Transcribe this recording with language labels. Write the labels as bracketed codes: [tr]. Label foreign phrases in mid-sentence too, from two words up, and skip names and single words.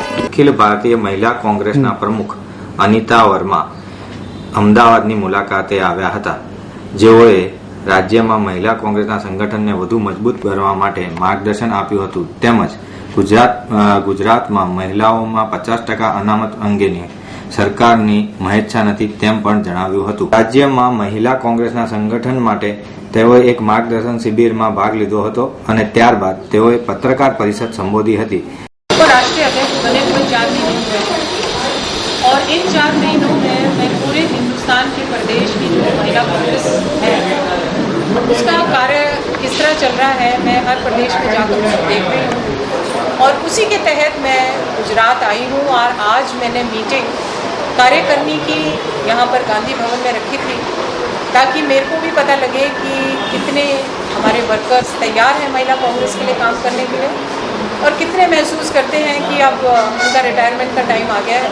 [gu] અખિલ ભારતીય મહિલા કોંગ્રેસના પ્રમુખ અનિતા વર્મા અમદાવાદની મુલાકાતે આવ્યા હતા, જેઓએ રાજ્યમાં મહિલા કોંગ્રેસના સંગઠનને વધુ મજબૂત કરવા માટે માર્ગદર્શન આપ્યું હતું, તેમજ ગુજરાતમાં મહિલાઓમાં 50% અનામત અંગેની સરકારની મહેચ્છા નથી તેમ પણ જણાવ્યું હતું। રાજ્યમાં મહિલા કોંગ્રેસના સંગઠન માટે તેઓએ એક માર્ગદર્શન શિબિરમાં ભાગ લીધો હતો અને ત્યારબાદ તેઓએ પત્રકાર પરિષદ સંબોધી હતી। [hi] राष्ट्रीय अध्यक्ष बने हुए 4 महीने हुए और इन 4 महीनों में मैं पूरे हिंदुस्तान के प्रदेश की जो महिला कांग्रेस है उसका कार्य किस तरह चल रहा है, मैं हर प्रदेश में जाकर उसको देख रही हूँ और उसी के तहत मैं गुजरात आई हूँ और आज मैंने मीटिंग कार्यकारिणी की यहाँ पर गांधी भवन में रखी थी ताकि मेरे को भी पता लगे कि कितने हमारे वर्कर्स तैयार हैं महिला कांग्रेस के लिए काम करने के लिए और कितने महसूस करते हैं कि अब उनका रिटायरमेंट का टाइम आ गया है।